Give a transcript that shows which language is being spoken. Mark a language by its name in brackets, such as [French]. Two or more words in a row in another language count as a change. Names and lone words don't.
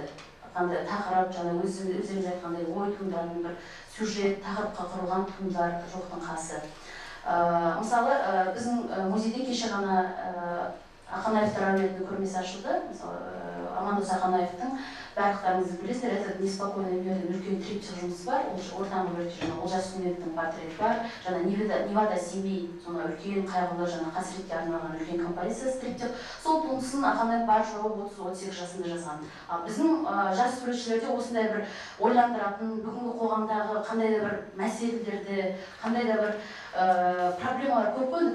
[Kazakh] Қандай тақырып, жаңа өздеріңіз айтқандай ой туындардың бір сюжет, тақырыпқа құрылған туындылар жоқтың қасы. Мысалы, біздің музейде кеше ғана Ақанаевтар әулетінің көрмесі ашылды. Мысалы, Амандос Ақанаевтың барлықтарыңыз білесіздер, этот неспокойный мир деген үлкен триптих жұмыс бар. Ол ортаңғы бөлікте жаңа Олжас Сүннеттің портреті бар. Жаңа Невада Семей сонда үлкен қайғылы жаңа қасіретке арналған үлкен композициясы триптих. Сол туындысын Аханбек бар жоғы 30-38 жасында жазған. Ал біздің жас суретшілерде осындай бір ойландыратын, бүгінгі қоғамдағы қандай да бір мәселелерді, қандай да бір проблемалар көп қой.